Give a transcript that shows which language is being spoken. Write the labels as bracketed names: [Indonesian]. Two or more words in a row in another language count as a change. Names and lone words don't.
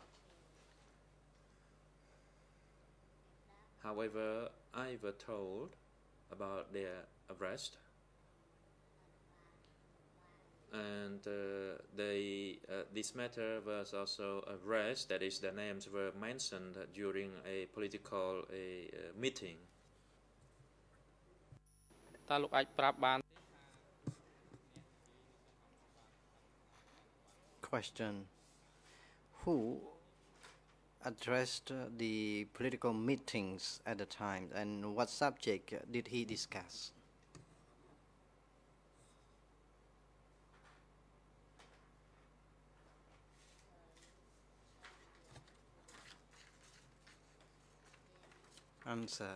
[English] However, I was told about their arrest, and this matter was also arrest, that is, their names were mentioned during a political meeting. [Khmer] តើលោកអាចប្រាប់បាន [English] Question. Who addressed the political meetings at the time, and what subject did he discuss? Answer.